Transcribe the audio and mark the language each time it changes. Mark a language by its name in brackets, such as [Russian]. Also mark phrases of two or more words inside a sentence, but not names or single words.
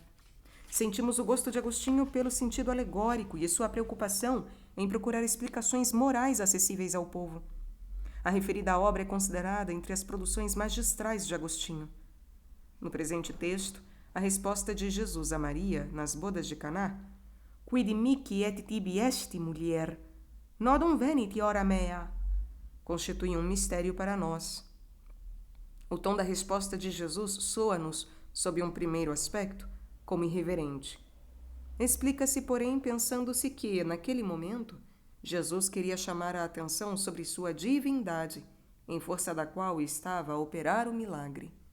[Portuguese] Sentimos o gosto de Agostinho pelo sentido alegórico e sua preocupação em procurar explicações morais acessíveis ao povo. A referida obra é considerada entre as produções magistrais de Agostinho. No presente texto, a resposta de Jesus a Maria, nas bodas de Caná, [Latin] Quid mihi et tibi esti, mulher, nodum venit hora mea, [Portuguese] constitui um mistério para nós. O tom da resposta de Jesus soa-nos, sob um primeiro aspecto, como irreverente. Explica-se, porém, pensando-se que, naquele momento, Jesus queria chamar a atenção sobre sua divindade, em força da qual estava a operar o milagre.